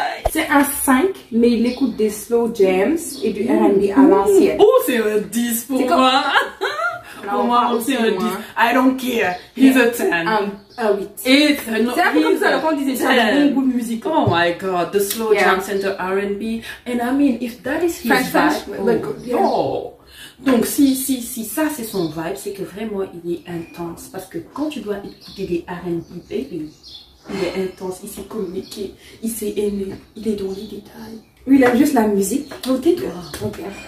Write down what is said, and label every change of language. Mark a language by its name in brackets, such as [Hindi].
[French] C'est un 5, mais il écoute des slow jams et du R&B à l'ancienne. Oh, c'est un 10 pour moi. Pour moi, c'est un 10. [English] I don't care. He's a 10. [French] Un 8. C'est un peu comme ça, quand on disait ça, un bon goût de musique. [English] Oh my god, the slow jam center R&B. And I mean, if that is his vibe, oh. [French] Donc, si ça c'est son vibe, c'est que vraiment il est intense. Parce que quand tu dois écouter des R&B, baby, il est intense, il sait communiquer, il sait aimer, il est dans les détails. Oui, il aime juste la musique. Oh, tais-toi. Ok.